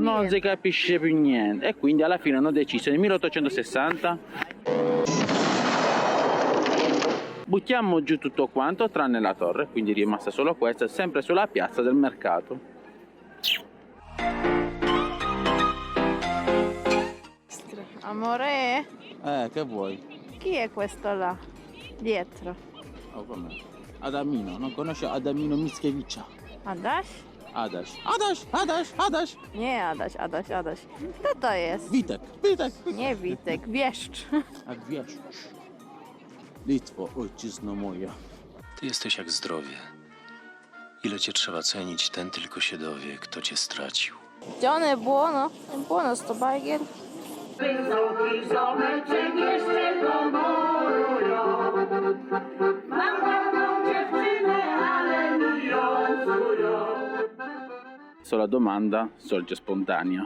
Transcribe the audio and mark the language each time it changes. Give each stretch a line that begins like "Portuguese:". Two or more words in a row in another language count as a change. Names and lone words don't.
Italian: Non si capisce più niente. E quindi alla fine hanno deciso nel 1860 buttiamo giù tutto quanto tranne la torre, quindi è rimasta solo questa, sempre sulla piazza del mercato. Amore, Che vuoi? chi è questo là? Dietro. Oh, com'è? Adamino, non conosci Adamino Mickiewicz? Adaś? Adaś.
Polish: Nie Adaś. Kto to jest? Witek. Nie Witek, Wieszcz. A wiesz, Litwo, ojczyzno moja. Ty jesteś jak zdrowie. Ile cię trzeba cenić, ten tylko się dowie, kto cię stracił.
Italian: John è buono? È buono sto bagel? La domanda sorge spontanea.